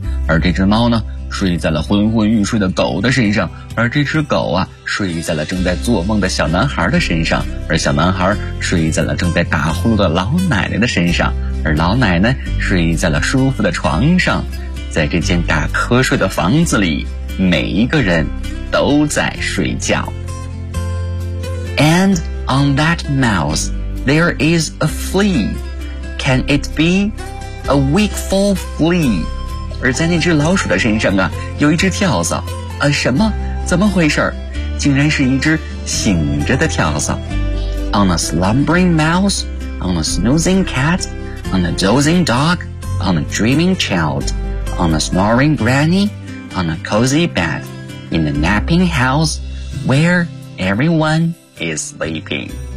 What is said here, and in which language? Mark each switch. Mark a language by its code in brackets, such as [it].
[zh] 而这只猫呢，睡在了昏昏欲睡的狗的身上，而这只狗啊，睡在了正在做梦的小男孩的身上，而小男孩睡在了正在打呼噜的老奶奶的身上，而老奶奶睡在了舒服的床上。在这间打瞌睡的房子里，每一个人都在睡觉。 [en] And on that mouse there is a flea. Can it be a wakeful flea? [zh] 而在那只老鼠的身上啊，有一只跳蚤。啊，什么？怎么回事？竟然是一只醒着的跳蚤。 [en] On a slumbering mouse, on a snoozing cat, on a dozing dog, on a dreaming child, on a snoring granny, on a cozy bed, in a napping house where everyone is sleeping.